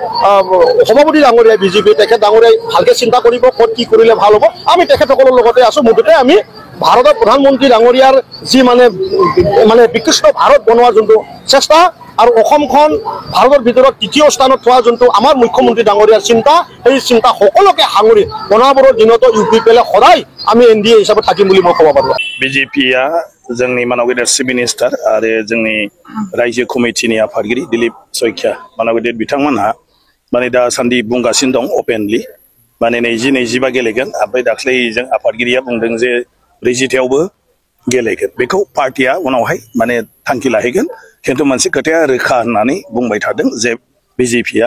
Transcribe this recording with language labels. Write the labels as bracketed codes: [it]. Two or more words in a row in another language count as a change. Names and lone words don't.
[as] সভাপতি ডাঙৰীয়া বিজেপি তেখেত ডাঙৰীয়াই ভালকৈ চিন্তা কৰিব ক'ত কি কৰিলে ভাল হ'ব আমি তেখেতসকলৰ লগতে আছোঁ মুঠতে আমি ভাৰতৰ প্ৰধানমন্ত্ৰী ডাঙৰীয়াৰ যি মানে বিকশিত ভাৰত বনোৱাৰ যোনটো চেষ্টা আৰু অসমখন ভাৰতৰ ভিতৰত তৃতীয় স্থানত থোৱা যোনটো আমাৰ মুখ্যমন্ত্ৰী ডাঙৰীয়াৰ চিন্তা সেই চিন্তা সকলোকে সাঙুৰি বনাবৰ দিনতো ইউপিপিএলে সদায় আমি NDA হিচাপে থাকিম বুলি মই ক'ব পাৰোঁ [brx] বিজেপিয়া जोंनि मानव गेदेर [en] chief minister [brx] आरो जोंनि रायजो कमिटिनि आफादगिरि दिलीप शइकिया मानव गेदेर बिथांमोनहा माने दासान्दि बुंगासिनो दं अपेनलि माने 20-25 गेलेगोन ओमफ्राय दाख्लै जों आफादगिरिया बुंदों जे 40थायावबो गेलेगोन बेखौ पार्टिया उनावहाय माने थांखि लाहैगोन खिन्थु मोनसे खोथाया रोखा होननानै बुंबाय थादों जे बिजेपिया